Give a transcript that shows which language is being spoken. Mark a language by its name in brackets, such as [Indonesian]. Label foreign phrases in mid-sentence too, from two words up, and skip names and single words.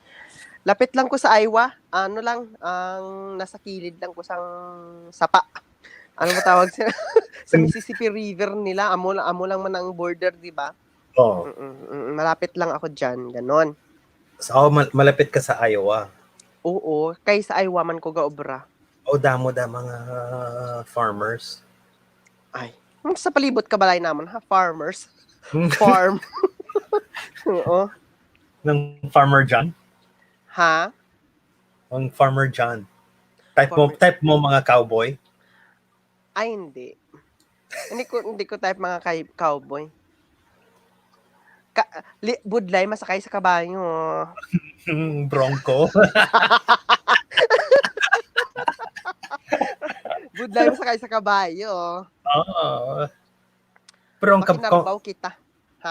[Hiligaynon] Lapit lang ko sa Iowa. Ano lang ang nasa kilid lang ko sang sapa. [Filipino] Ano ba tawag sa sa Mississippi River nila? [Hiligaynon] Amo lang man ang border, di ba? oh, [Filipino] Malapit lang ako diyan, ganon. so, malapit ka sa Iowa. [Hiligaynon] Oo, kay sa Iowa man ko gaobra. Damo da mga farmers. Ay, sa palibot ka balay naman ha, farmers. Farm. Oo. Ng Farmer John. Ha? Ang Farmer John. Farmer. Type mo mga cowboy. [Filipino] Ay, hindi. Hindi ko type mga cowboy. [Hiligaynon] Budlay masakay sa kabayo. Bronco. Budlay masakay sa kabayo. Oo. Pero Makinarbaw kita. Ha?